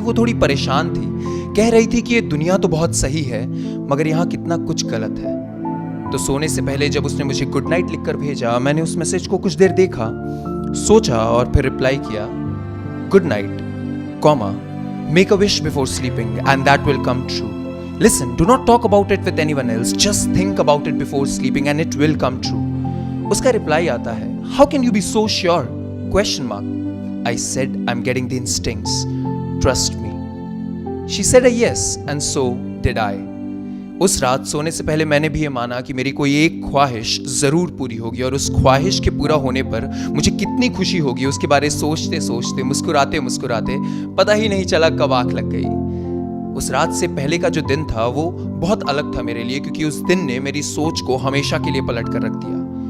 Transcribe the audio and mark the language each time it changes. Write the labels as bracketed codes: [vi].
[hi] वो थोड़ी परेशान थी, कह रही थी कि ये दुनिया तो बहुत सही है मगर यहाँ कितना कुछ गलत है। तो सोने से पहले जब उसने मुझे [en] Good night लिखकर भेजा, मैंने उस मैसेज को कुछ देर देखा, सोचा और फिर रिप्लाई किया, good night, comma, make a wish before sleeping and that will come true. Listen, do not talk about it with anyone else. Just think about it before sleeping and it will come true. [hi] उसका reply आता है, [en] How can you be so sure? Question mark. I said I'm getting the instincts. Trust me. She said a yes and so did I. [hi] उस रात सोने से पहले मैंने भी ये माना कि मेरी कोई एक ख्वाहिश जरूर पूरी होगी, और उस ख्वाहिश के पूरा होने पर मुझे कितनी खुशी होगी उसके बारे सोचते सोचते, मुस्कुराते मुस्कुराते पता ही नहीं चला कब आंख लग गई। उस रात से पहले का जो दिन था वो बहुत अलग था मेरे लिए, क्योंकि उस दिन ने मेरी सोच को हमेशा के लिए पलट कर रख दिया।